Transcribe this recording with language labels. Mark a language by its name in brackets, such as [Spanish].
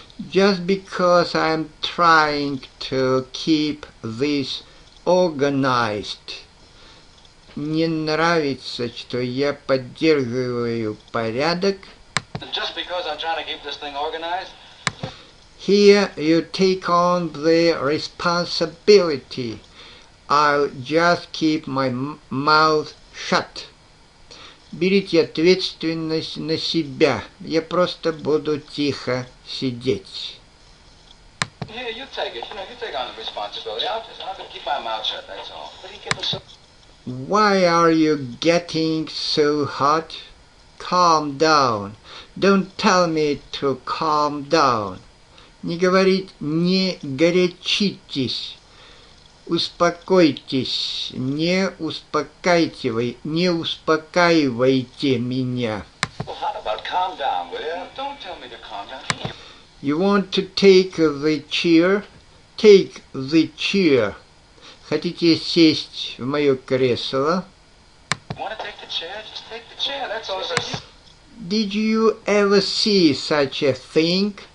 [English] Just because I'm trying to keep this organized. [Russian] Не нравится, что я поддерживаю порядок. [English] Just because I'm trying to keep this thing organized? Here you take on the responsibility. I'll just keep my mouth shut. [Russian] Берите ответственность на себя. Я просто буду тихо сидеть. [English] Here, you take it. You take on the responsibility. I'll just keep my mouth shut, that's all. What are you getting so... Why are you getting so hot? Calm down. Don't tell me to calm down. [Russian] Не говорить «не горячитесь». Успокойтесь, не успокаивайте меня. [English] Well, how about calm down, will you? Don't tell me to calm down. You want to take the chair? Take the chair. [Russian] Хотите сесть в мое кресло? [English] Want to take the chair? Just take the chair, that's all. Did you ever see such a thing?